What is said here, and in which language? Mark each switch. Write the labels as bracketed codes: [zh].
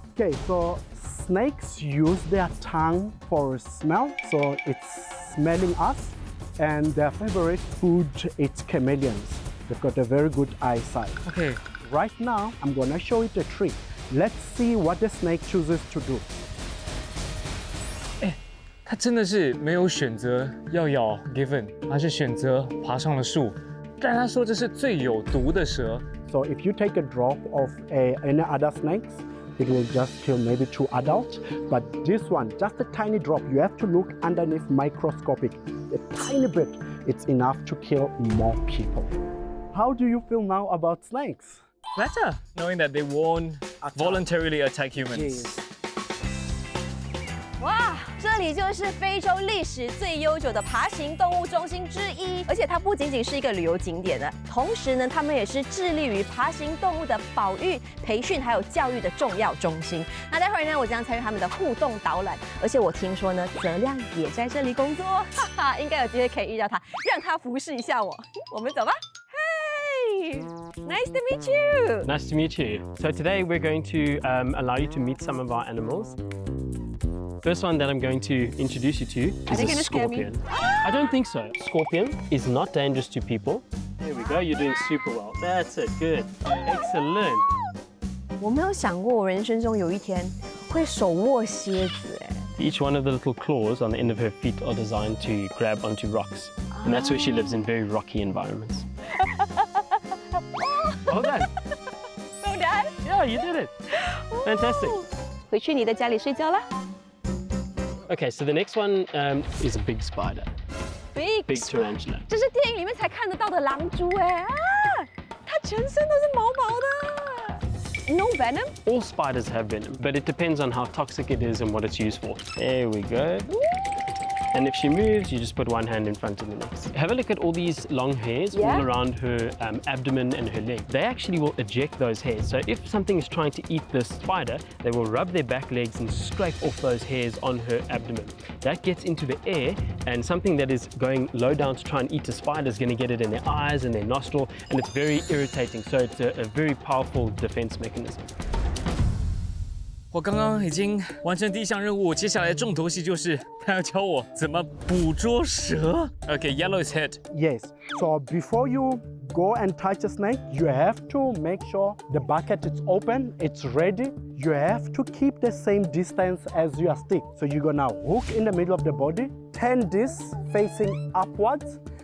[en] Okay, so snakes use their tongue for smell, so it's smelling us. And their favorite food is chameleons. They've got a very good eyesight. Okay. Right now, I'm gonna show it a trick. Let's see what the snake chooses to do. [zh] 它真的是没有选择要咬 Given， 而是选择爬上了树。但他说这是最有毒的蛇。 [en] So if you take a drop of any other snakes, it will just kill maybe 2 adults. But this one, just a tiny drop, you have to look underneath microscopic. A tiny bit, it's enough to kill more people. How do you feel now about snakes? Better, knowing that they won't voluntarily attack humans. [zh] 哇，这里就是非洲历史最悠久的爬行动物中心之一，而且它不仅仅是一个旅游景点的，同时呢，他们也是致力于爬行动物的保育、培训还有教育的重要中心。那待会儿呢，我将参与他们的互动导览，而且我听说呢，泽亮也在这里工作，哈哈，应该有机会可以遇到他，让他服侍一下我。我们走吧。 [en] Hey, nice to meet you. Nice to meet you. So today we're going to allow you to meet some of our animals. First one that I'm going to introduce you to is a scorpion. I don't think so. Scorpion is not dangerous to people. There we go. You're doing super well. That's it. Good. Excellent. [zh] 我没有想过我人生中有一天会手握蝎子哎。 [en] Each one of the little claws on the end of her feet are designed to grab onto rocks. And that's where she lives, in very rocky environments. Well done. So done. Yeah, you did it. Fantastic. [zh] 回去你的家里睡觉啦。 [en] Okay, so the next one is a big spider. Big tarantula. [zh] 这是电影里面才看得到的狼蛛哎啊！它全身都是毛毛的。 [en] No venom? All spiders have venom, but it depends on how toxic it is and what it's used for. There we go. And if she moves, you just put one hand in front of the next. Have a look at all these long hairs all around her abdomen and her leg. They actually will eject those hairs. So if something is trying to eat this spider, they will rub their back legs and scrape off those hairs on her abdomen. That gets into the air, and something that is going low down to try and eat a spider is going to get it in their eyes and their nostril, and it's very irritating. So it's a very powerful defense mechanism. [zh] 我刚刚已经完成第一项任务，接下来的重头戏就是他要教我怎么捕捉蛇。 [en] Okay, yellow is hit. Yes. So before you go and touch a snake, you have to make sure the bucket is open, it's ready. You have to keep the same distance as your stick. So you're gonna hook in the middle of the body, turn this facing upwards.